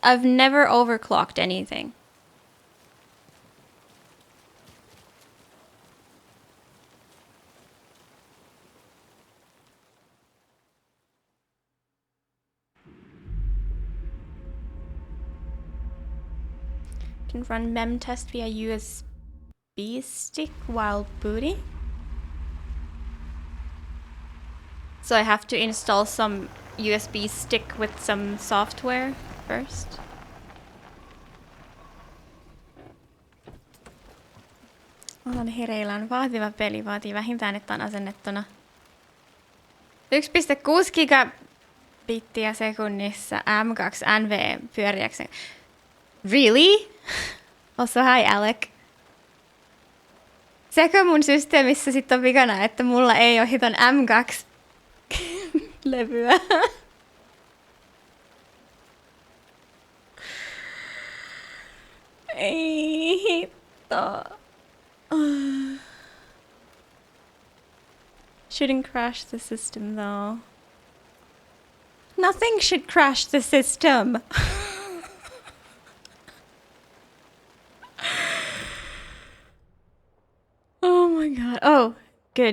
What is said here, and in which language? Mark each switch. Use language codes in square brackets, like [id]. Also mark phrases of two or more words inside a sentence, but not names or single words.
[en] I've never overclocked anything. Can run mem test via USB stick while booting. So I have to install some USB stick with some software first. [fi] Olen hereillään. Vaativa peli vaatii vähintään, että on asennettuna 1,6 gigabittiä sekunnissa M2 NV pyöriäkseen. [en] Really? Also hi Alec. [fi] Sekö mun systeemissä sit on vikana, että mulla ei oo hiton M2 levyä? Ei hitto. [en] Shouldn't crash the system though. Nothing should crash the system. Oh my god. Oh, good.